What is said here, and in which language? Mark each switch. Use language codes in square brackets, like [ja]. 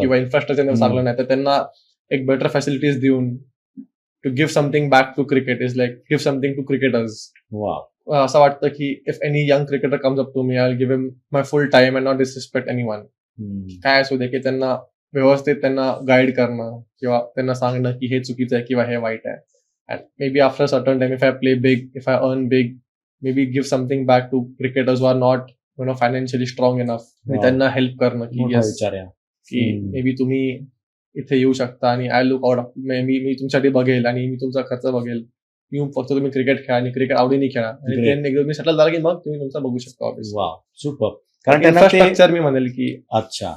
[mr] किंवा इन्फ्रास्ट्रक्चर चांगलं नाही तर त्यांना एक बेटर फॅसिलिटीज देऊन [en] To give something back to cricket is like give something to cricketers. [mr] वा. असं वाटतं की [en] If any young cricketer comes up to me I give him my full time and not disrespect anyone. [mr] काय असू दे की त्यांना व्यवस्थित त्यांना गाईड करणं किंवा त्यांना सांगणं की हे चुकीचं आहे किंवा हे वाईट आहे. [en] And maybe after a certain time, if I play big, if I earn big, maybe give something back to cricketers who are not, financially strong enough. Wow. [mr] त्यांना हेल्प करणं की मोठा [en] yes, [mr] विचार आहे. की [en] maybe [mr] तुम्ही इथे येऊ शकता आणि [en] I look out [mr] मी तुमच्यासाठी बघेल आणि मी तुमचा खर्च बघेल. फक्त तुम्ही क्रिकेट खेळा आणि क्रिकेट आवडीने खेळा आणि [en] Great. then [mr] एकदा मी सेटल झाला की मग तुम्ही तुमचा बघू शकता. वा, सुपर. कारण त्यांना ते- इन्फ्रास्ट्रक्चर मी म्हणेल की अच्छा,